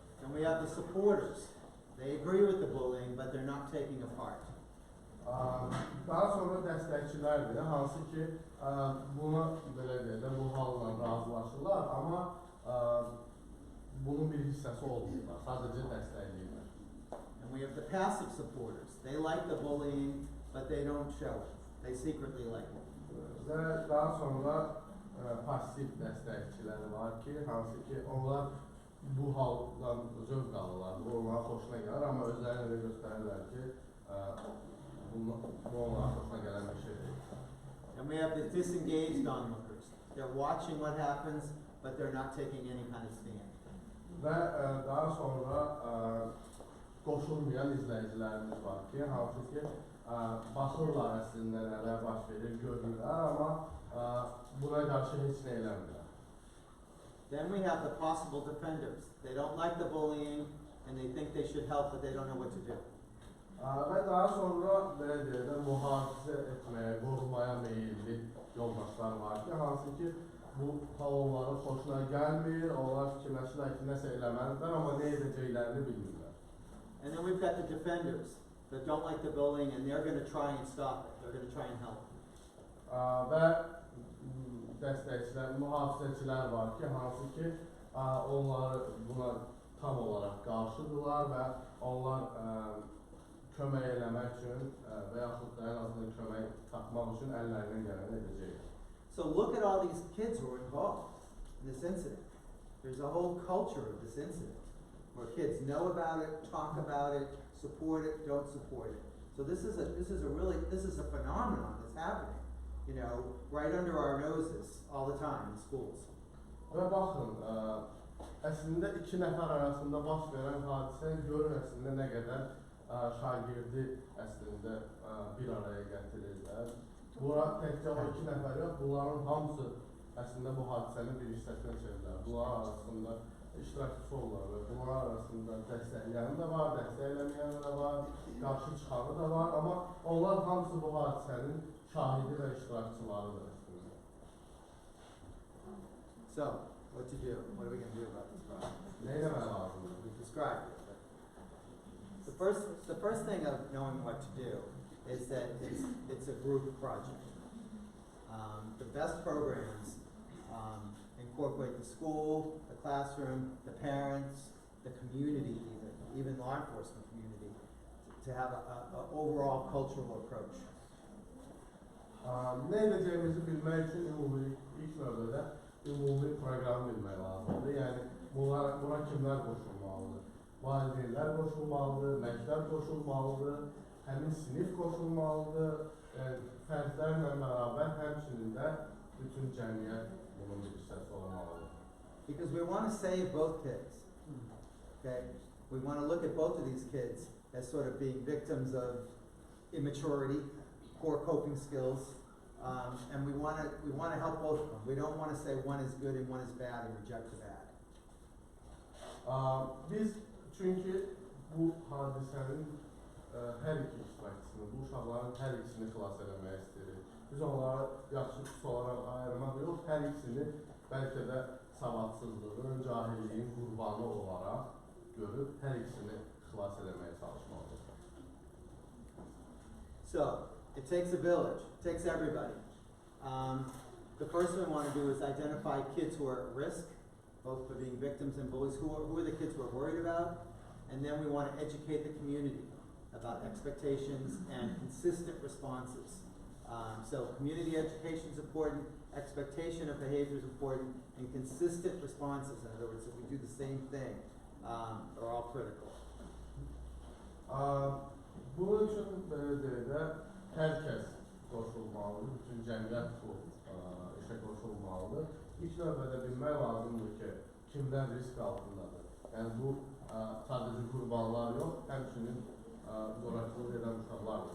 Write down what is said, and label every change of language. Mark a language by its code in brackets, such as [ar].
[en] And we have the supporters. They agree with the bullying, but they're not taking a part. [az] Daha sonra dəstəkçilərdir, hansı ki, buna belə deyək də, bu halla razılaşırlar, amma bunun bir hissəsi olmurlar, sadəcə dəstəkləyirlər. [en] And we have the passive supporters. They like the bullying, but they don't show it. They secretly like it. [az] Və daha sonra pasiv dəstəkçiləri var ki, hansı ki, onlar bu haldan zövq alırlar, bu onlara xoşuna gəlir, amma özlərini elə göstərirlər ki, bu onlara xoşuna gələn bir şey deyil. [en] And we have the disengaged onlookers. They're watching what happens, but they're not taking any kind of stand. [az] Və daha sonra qoşulmayan izləyicilərimiz var ki, hansı ki, baxırlar əslində nələr baş verir, görürlər, amma buna qarşı heç nə eləmirlər. [en] Then we have the possible defenders. They don't like the bullying, and they think they should help, but they don't know what to do. [az] Və daha sonra belə deyək də, mühafizə etməyə, qorumaya meyilli yoldaşlar var ki, hansı ki, bu hal onların xoşuna gəlmir, onlar fikirləşirlər ki, nəsə eləməlidirlər, amma nə edəcəklərini bilmirlər. [en] And then we've got the defenders that don't like the bullying, and they're going to try and stop it. They're going to try and help. [az] Və dəstəkçilər, mühafizəçilər var ki, hansı ki, onları buna tam olaraq qarşıdırlar və onlar kömək eləmək üçün və yaxud da ən azından kömək tapmaq üçün əllərindən gələni edəcəklər. [en] So look at all these kids who are involved in this incident. There's a whole culture of this incident where kids know about it, talk about it, support it, don't support it. So this is a phenomenon that's happening, right under our noses all the time in schools. [az] Və baxın, əslində iki nəfər arasında baş verən hadisə görür əslində nə qədər şagirdi əslində bir araya gətirirlər. Bura təkcə o iki nəfər yox, bunların hamısı əslində bu hadisənin bir hissəsinə çevirilər. Bunlar arasında iştirakçısı olurlar və bunlar arasında dəstəkləyən də var, dəstəkləyən də var, qarşı çıxanı da var, amma onlar hamısı bu hadisənin şahidi və iştirakçılarıdır. [en] So, what to do? What are we going to do about this problem? [az] Nə eləmək lazımdır? [en] We've described it. The first thing of knowing what to do is that it's a group project. The best programs incorporate the school, the classroom, the parents, the community, even law enforcement community, to have an overall cultural approach. [az] Nə edəcəyimizi bilmək üçün ilk növbədə ümumi proqram bilmək lazımdır. Yəni, buna kimlər qoşulmalıdır? Valideynlər qoşulmalıdır, məktəb qoşulmalıdır, həmin sinif qoşulmalıdır, fərdlərlə bərabər həmçinin də bütün cəmiyyət bunun bir hissəsi olmalıdır. [en] Because we want to save both kids. Okay? We want to look at both of these kids as sort of being victims of immaturity, poor coping skills, and we want to help both of them. We don't want to say one is good and one is bad and reject the bad. [az] Biz çünki bu hadisənin hər iki iştirakçısını, bu uşaqların hər ikisini xilas eləmək istəyirik. Biz onları yaxşı pis olaraq ayırmaq yox, hər ikisini bəlkə də savadsızlığın, cahilliyin qurbanı olaraq görüb hər ikisini xilas eləməyə çalışmalıyıq. [en] So, it takes a village, it takes everybody. The first thing we want to do is identify kids who are at risk, both for being victims and bullies. Who are the kids we're worried about? And then we want to educate the community about expectations and consistent responses. So community education is important, expectation of behavior is important, and consistent responses, in other words, if we do the same thing, are all critical. [az] Bunun üçün belediyyədə hər kəs qoşulmalıdır, bütün cəmiyyət bu işə qoşulmalıdır. İlk növbədə bilmək lazımdır ki, kimlər risk altındadır. Yəni bu sadəcə qurbanlar yox, həmçinin zorakılıq edən uşaqlardır.